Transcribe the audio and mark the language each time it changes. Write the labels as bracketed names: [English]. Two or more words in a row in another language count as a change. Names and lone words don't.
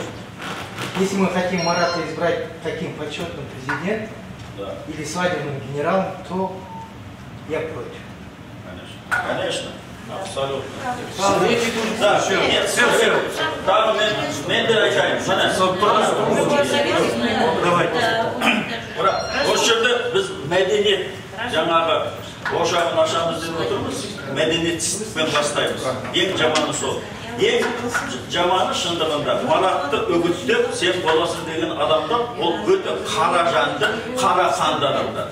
[Russian] Если мы хотим Марата избрать таким почетным президентом или свадебным генералом, то я против. Конечно. Абсолютно. Да, нет, все. [Turkish] Tamam, ben de açayım. [Russian] Давайте. [Kazakh] Осы жерде біз мәдениет жаңағы ошағын ашамыз деп отырмыз. Мәдениетсіздікпен бастаймыз. Ең жаманы сол. Ең жаманы шындығында Маратты үгіттеп, сен боласың деген адамдар, ол өте қара жанды, қара қанды адамдар.